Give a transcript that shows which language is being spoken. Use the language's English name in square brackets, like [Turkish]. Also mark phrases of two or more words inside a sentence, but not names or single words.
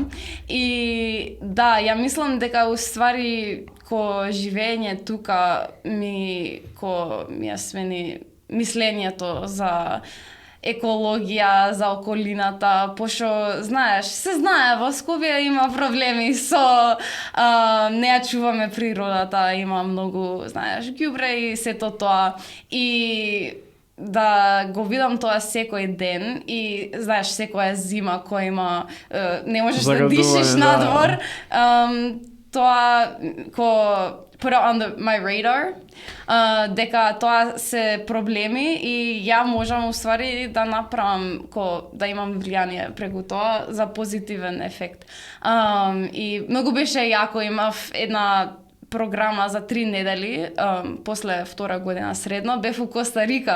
[Macedonian] И да, ја мислам дека уствари живење тука ми ја смени мислењето за екологија, за околината, пошто, знаеш, се знае, во Скопје има проблеми со не ја чуваме природата, има многу, знаеш, ѓубре и сето тоа. И да го видам тоа секој ден и знаеш секоја зима која има не можеш да дишиш надвор, тоа [English] put it on my radar, [Macedonian] дека тоа се проблеми и ја можам уствари да направам да имам влијание преку тоа за позитивен ефект. И многу беше јако, имав една програма за 3 недели, после 2 година средно, бев у Коста Рика.